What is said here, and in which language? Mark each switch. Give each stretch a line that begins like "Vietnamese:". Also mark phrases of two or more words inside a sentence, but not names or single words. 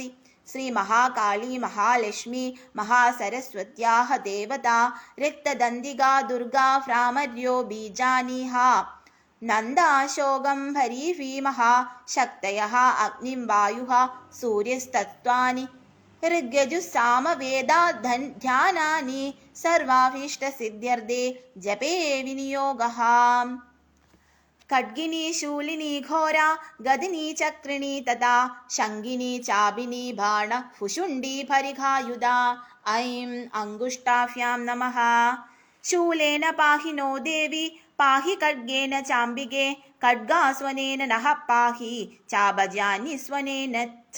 Sanskrit: ശ്രീ മഹാകാളി മഹാലക്ഷ്മി മഹാസരസ്വത്യാഹ ദേവതാ രക്തദന്തികാ ദുർഗാ ഭ്രാമര്യോ ബീജാനിഹ നന്ദാശോകം ഹരീഭീമഃ ശക്തയഃ അഗ്നിം വായുഃ സൂര്യസ്തത്വാനി ഋഗ്യജുസ്സാമവേദാ ധ്യാനാനി സർവാഭീഷ്ടസിദ്ധ്യർത്ഥേ ജപേ വിനിയോഗഃ. खड्गिनी शूलिनी घोरा गदिनी चक्रिणी तथा शङ्गिनी चाबिनी बाण फुशुण्डी परिघायुधा. ऐं अङ्गुष्ठाभ्यां नमः. शूलेन पाहि नो देवी पाहि खड्गेन चाम्बिके खड्गास्वनेन नः पाहि चाबजान्यस्वनेन च.